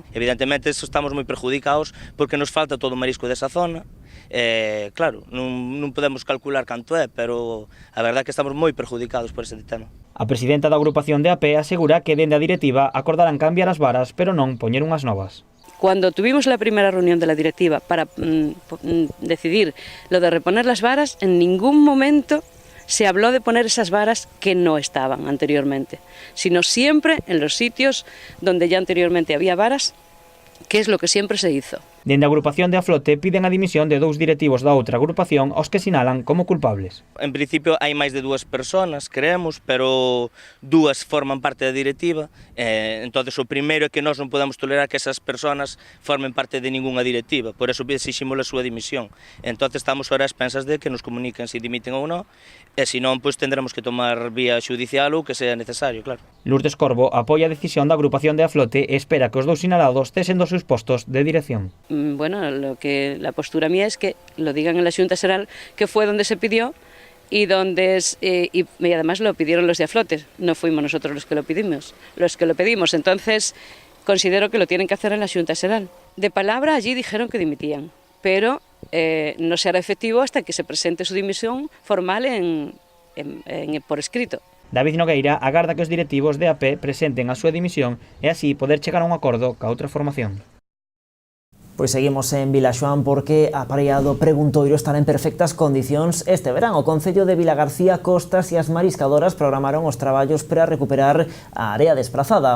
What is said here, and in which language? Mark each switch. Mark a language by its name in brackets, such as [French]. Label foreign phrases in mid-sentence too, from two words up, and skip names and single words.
[Galician] Evidentemente estamos moi perjudicados porque nos falta todo o marisco desa zona. Claro, non podemos calcular canto é, pero a verdade é que estamos moi perjudicados por ese tema. A presidenta da agrupación de AP asegura que dende a directiva acordarán cambiar as varas, pero non poñer unhas novas. [Spanish] Cuando tuvimos la primera reunión de la directiva para decidir lo de reponer las varas, en ningún momento se habló de poner esas varas que no estaban anteriormente, sino siempre en los sitios donde ya anteriormente había varas, que es lo que siempre se hizo. [Galician] Dende a agrupación de a flote piden a dimisión de 2 directivos da outra agrupación aos que sinalan como culpables. En principio hai máis de 2 persoas, creemos, pero 2 forman parte da directiva. Entonces o primeiro é que nós non podemos tolerar que esas persoas formen parte de ningunha directiva, por eso exiximos a súa dimisión. [Spanish] Entonces estamos ahora a expensas de que nos comuniquen [Galician] se dimiten ou non, e se non, pois [Spanish] tendremos que tomar vía xudicial ou que sea necesario, claro. [Galician] Lourdes Corbo apoia a decisión da agrupación de a flote e espera que os 2 sinalados cesen dos seus postos de dirección. [Spanish] Bueno, la postura mía es que lo digan en la Xunta Xeral, que fue donde se pidió y además lo pidieron los de a flote, no fuimos nosotros los que lo pedimos, entonces considero que lo tienen que hacer en la Xunta Xeral. De palabra allí dijeron que dimitían, pero no se hará efectivo hasta que se presente su dimisión formal por escrito. [Galician] David Nogueira agarda que os directivos de AP presenten a súa dimisión e así poder chegar a un acordo ca outra formación. Pois seguimos en Vilaxoán porque a praia do Preguntoiro estará en perfectas condicións este verán. O Concello de Vilagarcía, Costas e as mariscadoras programaron os traballos para recuperar a área desprazada.